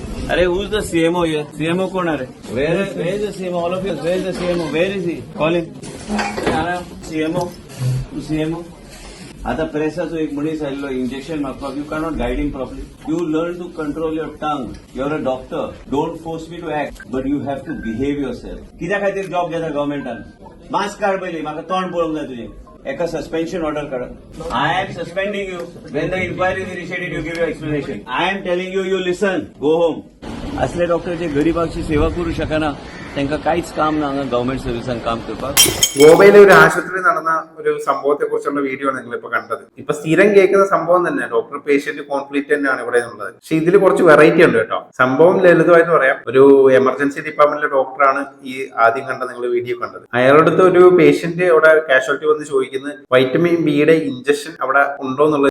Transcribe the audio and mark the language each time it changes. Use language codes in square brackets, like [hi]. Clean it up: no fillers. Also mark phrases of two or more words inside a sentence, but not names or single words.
[en] Arey, who's the CMO here? [hi] CMO कौन है? [en] Where is the CMO? All of you, where is the CMO? Where is he? Call him. CMO. CMO. [kok] आता प्रेसाचो एक मनीस आयिल्लो इंजेक्शन मागपाक. [en] You cannot guide him properly. You learn to control your tongue. You're a doctor. Don't force me to act, but you have to behave yourself. [kok] कित्या खातीर जॉब घेता गव्हर्मेंटान? मास्क काड पयली, म्हाका तोंड पळोवंक जाय तुजें. एका [en] suspension order [kok] काढा. [en] I am suspending you. When the inquiry is initiated, you give your explanation. I am telling you, you listen. Go home. [kok] असले डॉक्टर जे गरीबाची सेवा करू शकना त्यांना काहीच काम ना गव्हर्मेंट സർവീസാൻ काम करपाक. [ml] ഗോവയിലെ ഒരു ആശുപത്രിയിൽ നടന്ന ഒരു സംഭവത്തെ കുറിച്ചുള്ള വീഡിയോ നിങ്ങൾ ഇപ്പൊ കണ്ടത്. ഇപ്പൊ സ്ഥിരം കേൾക്കുന്ന സംഭവം തന്നെ [en] doctor patient conflict [ml] തന്നെയാണ് ഇവിടെ ഉള്ളത്. പക്ഷെ ഇതിൽ കുറച്ച് വെറൈറ്റി ഉണ്ട് കേട്ടോ. സംഭവം ലളിതമായിട്ട് പറയാം. ഒരു എമർജൻസി ഡിപ്പാർട്ട്മെന്റിലെ ഡോക്ടറാണ് ഈ ആദ്യം കണ്ട നിങ്ങൾ വീഡിയോ കണ്ടത്. അയാളടുത്ത് ഒരു പേഷ്യന്റ് അവിടെ കാഷ്വാലിറ്റി വന്ന് ചോദിക്കുന്നത് വൈറ്റമിൻ ബിയുടെ ഇഞ്ചക്ഷൻ അവിടെ ഉണ്ടോ എന്നുള്ളത്.